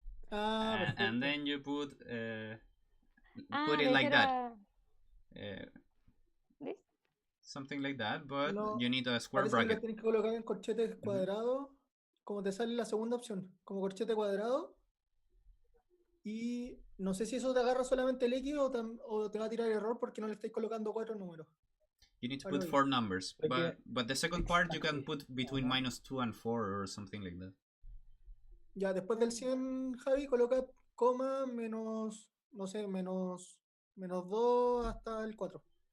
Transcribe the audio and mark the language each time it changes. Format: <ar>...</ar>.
<en>And then you put it like that. This? Something like that, but you need a square bracket. bracket.</en> <es>Tienes que colocar en corchetes cuadrados, como te sale la segunda opción, como corchete cuadrado. Y no sé si eso te agarra solamente el X o te va a tirar error porque no le estáis colocando 4 números.</es> <en>You need to put 4 numbers, but the second part you can put between -2 and 4 or something like that.</en> <es>Ya, después del 100, Javi, coloca coma menos, no sé, menos 2 hasta el 4.</es>